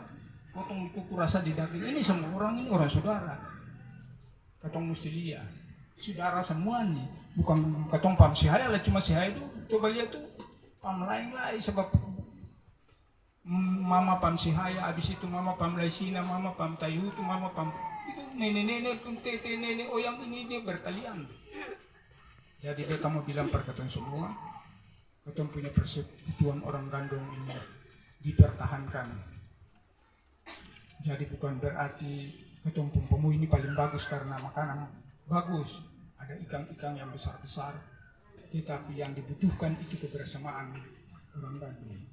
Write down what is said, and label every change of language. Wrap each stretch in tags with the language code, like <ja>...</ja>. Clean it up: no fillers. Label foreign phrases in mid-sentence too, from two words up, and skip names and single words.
<abs>Ketong kuku rasa di daging ini semua orang ini orang saudara. Ketong mesti lihat. Saudara semua nih. Bukan ketong pam si Haya lah cuma si Haya itu. Coba lihat tuh pam lain lah sebab mama pam si Haya, habis itu mama pam Laisina, mama pam Tayutu, mama pam itu nenek-nenek pun tete nenek oyang ini dia bertalian. Jadi beta mau bilang per ketong semua, ketong punya persekutuan orang gandong ini dipertahankan. Jadi bukan berarti ketong pun pemu ini paling bagus karena makanan bagus, ada ikan-ikan yang besar-besar, tetapi yang dibutuhkan itu kebersamaan orang gandong.</abs>